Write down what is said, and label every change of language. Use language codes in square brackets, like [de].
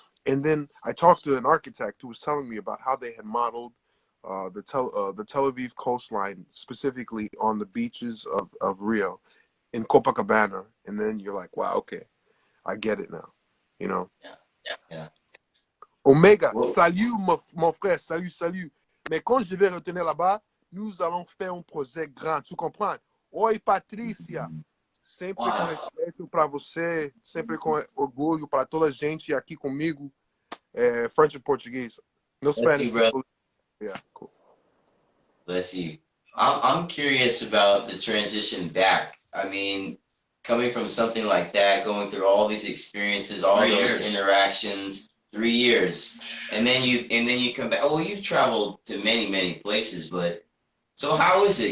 [en] And then I talked to an architect who was telling me about how they had modeled the Tel Aviv coastline, specifically on the beaches of Rio, in Copacabana. And then you're like, wow, okay, I get it now, you know. Yeah. Omega, Well, [fr] salut mon frère, salut. Mais quand je vais retenir là-bas, nous allons faire un projet grand, tu comprends? [pt] Oi, Patrícia, sempre com respeito para você, sempre com orgulho para toda a gente aqui comigo, French and Portuguese. [en] No Spanish. you, bro. Yeah, cool. Bless you. I'm curious about the transition back. I mean, coming from something like that, going through all these experiences, all 3 those years. interactions, 3 years, and then you come back. Oh, well, you've traveled to many places, but so how is it?